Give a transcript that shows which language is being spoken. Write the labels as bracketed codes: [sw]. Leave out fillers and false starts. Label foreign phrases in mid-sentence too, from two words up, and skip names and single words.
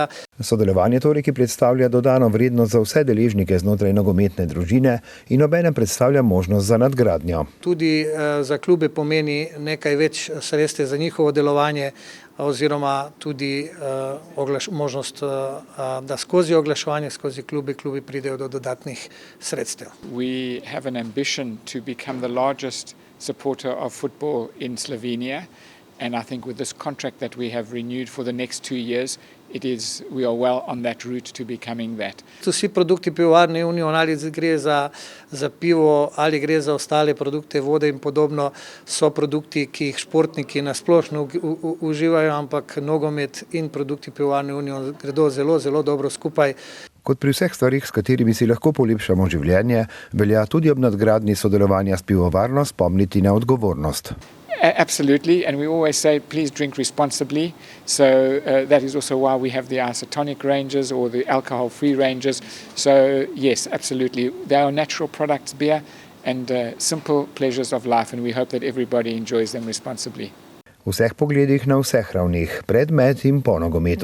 [sl] Sodelovanje torej, ki predstavlja dodano vrednost za vse deležnike znotraj nogometne družine in obenem predstavlja možnost za nadgradnjo. Tudi za klube pomeni nekaj več sredstev za njihovo delovanje oziroma tudi možnost, da skozi oglaševanje, skozi klubi pridejo do dodatnih sredstev. [en] We have an ambition to become the largest supporter of football in Slovenia. And I think with this contract that we have renewed for the next 2 years, we are well on that route to becoming that. [sl] Vsi produkti pivovarne Union, ali gre za pivo, ali gre za ostale produkte, vode in podobno, so produkti, ki jih športniki nasplošno uživajo, ampak nogomet in produkti pivovarne Union gredo zelo, zelo dobro skupaj. Kot pri vseh stvarih, s katerimi si lahko polepšamo življenje, velja tudi ob nadgradnji sodelovanja s pivovarno spomniti na odgovornost. [en] Absolutely, and we always say please drink responsibly, so that is also why we have the isotonic ranges or the alcohol-free ranges. So yes, absolutely, they are natural products, beer, and simple pleasures of life, and we hope that everybody enjoys them responsibly. [sl] V vseh pogledih na vseh ravnih, pred, med in po nogometu.